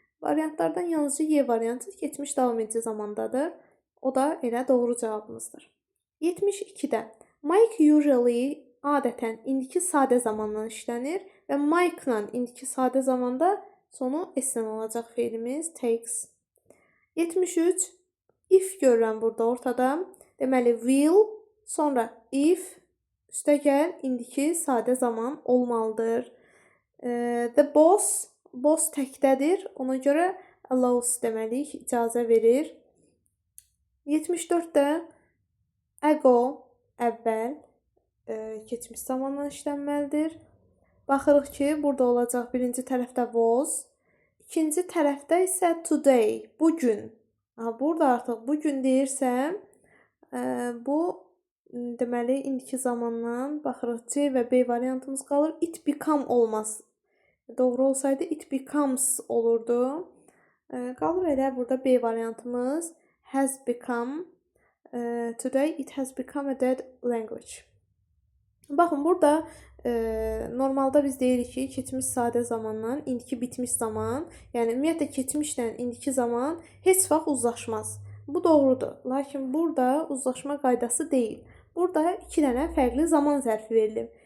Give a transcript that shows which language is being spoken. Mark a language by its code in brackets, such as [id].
[az] Variantlardan yalnızca Y variantı keçmiş davam edici zamandadır. O da elə doğru cavabımızdır. 72-də Mike usually adətən indiki sadə zamandan işlənir və Mike-la indiki sadə zamanda sonu S-lə olacaq feilimiz takes. 73 if görürəm burada ortada. Deməli will, sonra if, üstəgəl indiki sadə zaman olmalıdır. [en] The boss [az] təkdədir. Ona görə allows deməliyik, icazə verir. 74-də ago əvvəl keçmiş zamandan işlənməlidir. Baxırıq ki, burada olacaq birinci tərəfdə was, ikinci tərəfdə isə today, bugün. Burada artıq bugün deyirsəm, bu deməli indiki zamandan baxırıq C və B variantımız qalır. [en] It become [az] olmaz. Doğru olsaydı [en] it becomes [az] olurdu. Qalır elə burada B variantımız [en] has become. Today it has become a dead language. [az] Baxın, burada normalda biz deyirik ki, keçmiş sadə zamandan indiki bitmiş zaman, yəni ümumiyyətlə keçmişlə indiki zaman heç vaxt uzlaşmaz. Bu doğrudur. Lakin burada uzlaşma qaydası deyil. Burada iki dənə fərqli zaman zərfi verilib.